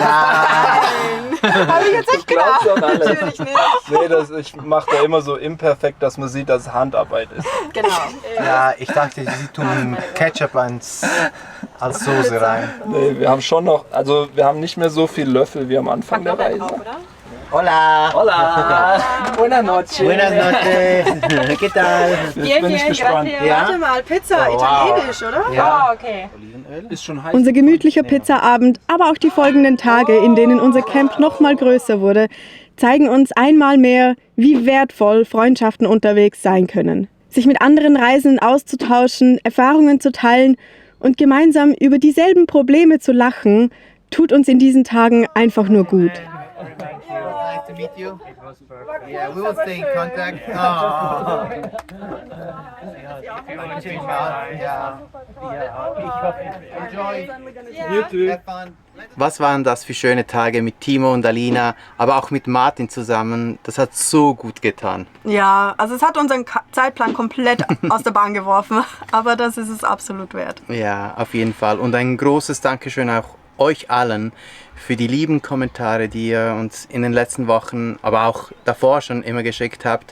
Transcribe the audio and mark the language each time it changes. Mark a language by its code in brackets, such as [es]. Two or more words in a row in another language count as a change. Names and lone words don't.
[de] Nein. Habe ich jetzt nicht gedacht. glaubst du an alles? Natürlich nicht. Nee, ich mache da immer so imperfekt, dass man sieht, dass es Handarbeit ist. Genau. Ja, ich dachte, sie tun Ketchup als Soße rein. Nee, wir haben schon noch, also wir haben nicht mehr so viel Löffel wie am Anfang der Reise. [es] Hola! Hola! Buenas noches! Buenas noches! ¿Qué tal? [de] Jetzt bin ich gespannt. Ja? Warte mal, Pizza, Oh, wow. italienisch, oder? Ah, okay. Ist schon heiß. Unser gemütlicher Pizzaabend, aber auch die folgenden Tage, in denen unser Camp noch mal größer wurde, zeigen uns einmal mehr, wie wertvoll Freundschaften unterwegs sein können. sich mit anderen Reisenden auszutauschen, Erfahrungen zu teilen und gemeinsam über dieselben Probleme zu lachen, tut uns in diesen Tagen einfach nur gut. [en] Nice to meet you. Yeah, we will stay in contact. Oh. Enjoy. You too. Have fun. [de] Was waren das für schöne Tage mit Timo und Alina, aber auch mit Martin zusammen? Das hat so gut getan. Ja, also es hat unseren Zeitplan komplett aus der Bahn geworfen, aber das ist es absolut wert. Ja, auf jeden Fall. Und ein großes Dankeschön auch euch allen für die lieben Kommentare, die ihr uns in den letzten Wochen, aber auch davor schon immer geschickt habt.